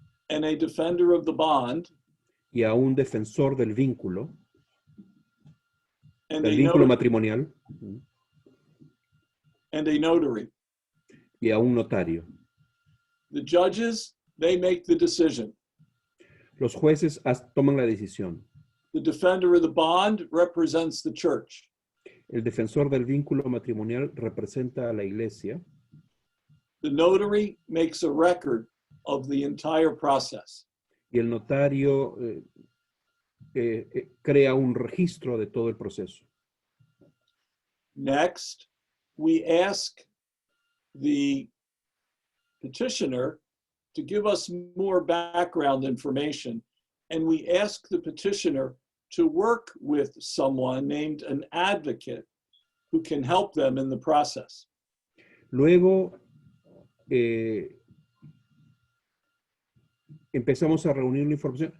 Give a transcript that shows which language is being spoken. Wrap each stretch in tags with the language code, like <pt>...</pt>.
<en>and a defender of the bond</en> <es>y a un defensor del vínculo</es> <en>and a matrimonial notary.</en> <es>Y a un notario.</es> <en>The judges, they make the decision.</en> <es>Los jueces toman la decisión.</es> <en>The defender of the bond represents the church.</en> <es>El defensor del vínculo matrimonial representa a la iglesia.</es> <en>The notary makes a record of the entire process.</en> <es>Y el notario crea un registro de todo el proceso.</es> <en>Next, we ask the petitioner to give us more background information, and we ask the petitioner to work with someone named an advocate who can help them in the process.</en> <es>Luego, empezamos a reunir la información.</es>